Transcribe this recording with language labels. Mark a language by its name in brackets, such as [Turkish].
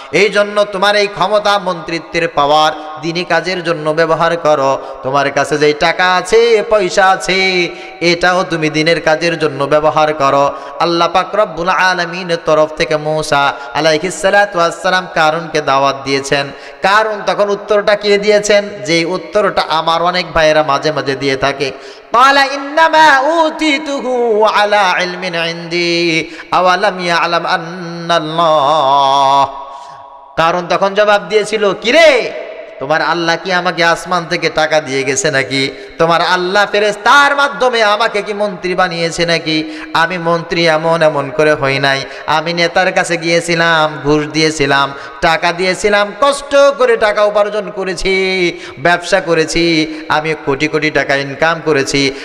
[Bangla] এই জন্য তোমার এই ক্ষমতা, মন্ত্রিত্বের পাওয়ার দিনী কাজের জন্য ব্যবহার করো। তোমার কাছে যেই টাকা আছে, পয়সা আছে, এটাও তুমি দিনের কাজের জন্য ব্যবহার করো। আল্লাহ পাক রব্বুল আলামিনের তরফ থেকে মূসা আলাইহিস সালাতু ওয়াস সালাম কারুনকে দাওয়াত দিয়েছেন। কারুন তখন উত্তরটা কি দিয়েছেন? যে উত্তরটা আমার অনেক ভাইয়েরা মাঝে মাঝে দিয়ে থাকে, [Arabic] قال إنما أوتيته على علم عندي أولم يعلم أن الله। [Bangla] কারণ তখন জবাব দিয়েছিল, কিরে তোমার আল্লাহ কি আমাকে আসমান থেকে টাকা দিয়ে গেছে নাকি? তোমার আল্লাহ ফেরেশতার মাধ্যমে আমাকে কি মন্ত্রী বানিয়েছে নাকি? আমি মন্ত্রী এমন করে হই নাই। আমি নেতার কাছে গিয়েছিলাম, ঘুষ দিয়েছিলাম, টাকা দিয়েছিলাম, কষ্ট করে টাকা উপার্জন করেছি, ব্যবসা করেছি, আমি কোটি কোটি টাকা ইনকাম করেছি।